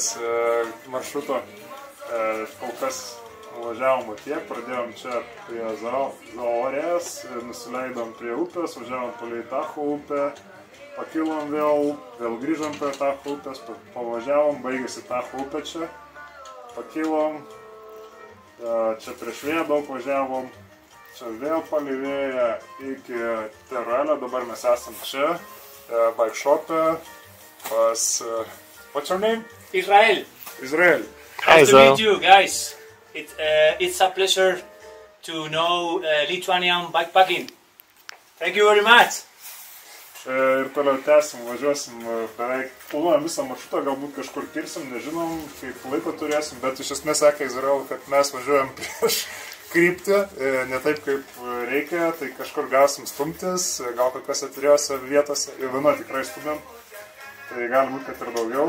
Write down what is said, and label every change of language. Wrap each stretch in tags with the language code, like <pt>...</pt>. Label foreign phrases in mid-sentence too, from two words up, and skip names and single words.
<lt>maršruto, kol kas nuvažiavom tiek, pradėjom čia prie Zaorės, nusileidom prie upės, važiavom palei Tacho upę, pakilom vėl grįžom prie Tacho upės, pavažiavom, baigėsi Tacho upė čia, pakilom, čia prieš vėją daug važiavom. Čia vėl palivėję iki Teruelio, dabar mes esam čia,</lt> <en>bike shop'e,</en> <lt>pas,</lt> <en>what's your name? Israel. Israel. Nice to meet you guys. It's a pleasure to know Lithuanian bikepacking. Thank you very much.</en> <lt>Ir toliau tęsim, važiuosim beveik, planuojam visą maršrutą, galbūt kažkur kirsim, nežinom, kaip laiko turėsim, bet iš esmės sakė Izrael, kad mes važiuojam prieš kryptį, ne taip kaip reikia, tai kažkur gausim stumtis, gal kokios atviriose vietose, ir vieno tikrai stumėm, tai gali būti, kad ir daugiau.</lt>